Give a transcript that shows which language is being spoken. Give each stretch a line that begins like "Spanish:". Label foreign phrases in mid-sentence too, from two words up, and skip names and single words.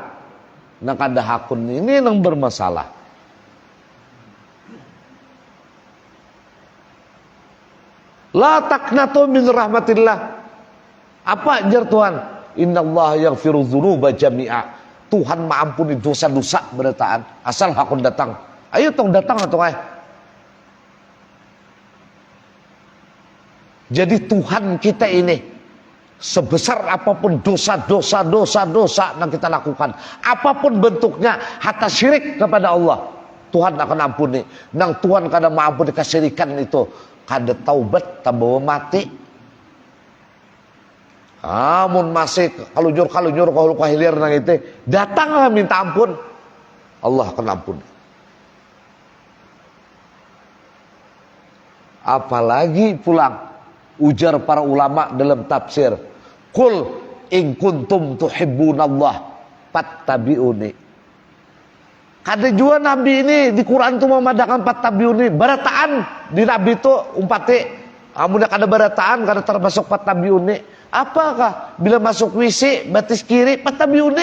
Indonesian: Nah
Banjar: kada hakun
Indonesian: ini yang bermasalah.
Arabic: لا تقنطوا من رحمة الله.
Indonesian: Apa jar Tuhan?
Arabic: إن الله يغفر الذنوب جميعا.
Indonesian: Tuhan mengampuni dosa-dosa berataan asal hakun datang.
Banjar: Ayo tong datang atau ai.
Indonesian: Jadi Tuhan kita ini sebesar apapun dosa-dosa yang kita lakukan, apapun bentuknya, hatta syirik kepada Allah, Tuhan akan ampuni. Nang Tuhan kadang mengampuni kesyirikan itu,
Banjar: kada taubat tambah mati. Amun masih kalunyur kalau kahilir nang itu, datanglah minta ampun, Allah akan ampun.
Indonesian: Apalagi pulang ujar para ulama dalam tafsir,
Arabic: قل إن كنتم تحبون الله فاتبعوني.
Indonesian: Kada juga Nabi ini di Quran itu memadakan fattabi'uni.
Banjar: Barataan di Nabi itu umpati amun kada barataan kada termasuk fattabi'uni.
Indonesian: Apakah bila masuk WC batis kiri fattabi'uni?